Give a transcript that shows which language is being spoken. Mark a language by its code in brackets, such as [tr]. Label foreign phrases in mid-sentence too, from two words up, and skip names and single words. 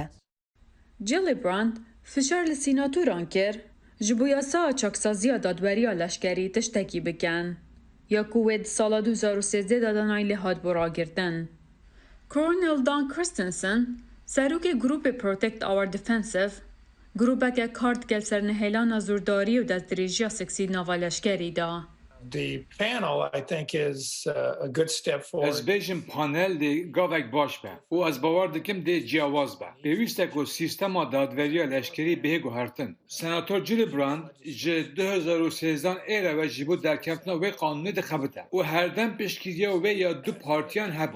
[ku] Gillibrand fişar li sînatoran kir ji bo yasaya çaksaziya dadweriya leşkerî tiştekî bikin. Ya ku wê di sala 2013 da danayê lê hat bo ragirtin. Colonel Dan Christensen, serokê grupê Protect Our Defensive, grupeke kar dike ser nehêlana zordarî û destdirêjiya seksî nava leşkerî da. [en] The panel, I think, is a good step forward. [ku] Ez bêjim panel dê gavek baş be û ez bawer dikim dê ciyawaz be. Pêwîst e ku sîstema dadveriya leşkerî bihê guhertin. Senator Gillibrand ji 2013 êre ve ji bo derketina wê qanûnê dixebite û herdem pêşgiriya wê ya du partiyan hebû.